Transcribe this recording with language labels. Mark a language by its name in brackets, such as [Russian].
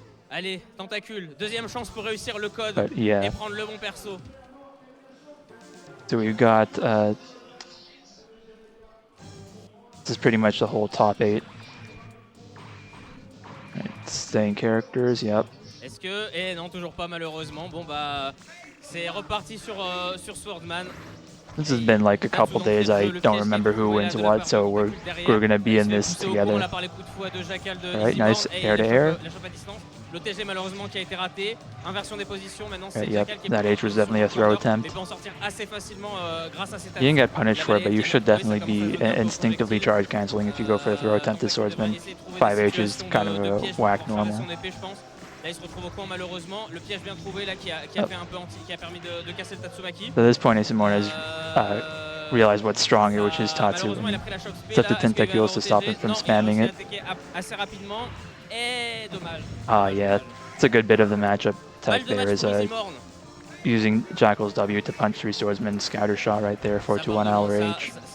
[French] Allez, Tentacule, deuxième chance pour réussir le code et prendre le bon perso. [English] So we've got, this is pretty much the whole top 8. Right, staying characters, yep. [French] Est-ce que... Eh non, toujours pas malheureusement. Bon bah, c'est reparti sur Swordman. [English] This has been like a couple days, I don't remember who wins what, so we're gonna be in this together. Alright, nice air-to-air. [French] Le TG malheureusement qui a été raté. Inversion des positions, maintenant c'est [English] Yep, [French] Jackal qui [English] that H was definitely a throw attempt. [French] peut en sortir assez facilement grâce à cette [English] You can get punished for it, but you should definitely be instinctively charge canceling if you go for a throw attempt to Swordsman. 5H is kind of a whack normal. [French] Là il se retrouve au coin malheureusement, le piège bien trouvé là qui a fait un peu qui a permis de casser le Tatsumaki. [English] So at this point Isimon has realized what's strong here, which is Tatsu, and set the tentacles to stop him from spamming it. Yeah, it's a good bit of the matchup tech there is using Jackal's W to punch 3 swordsmen, scatter shot right there, 4-2-1 LRH.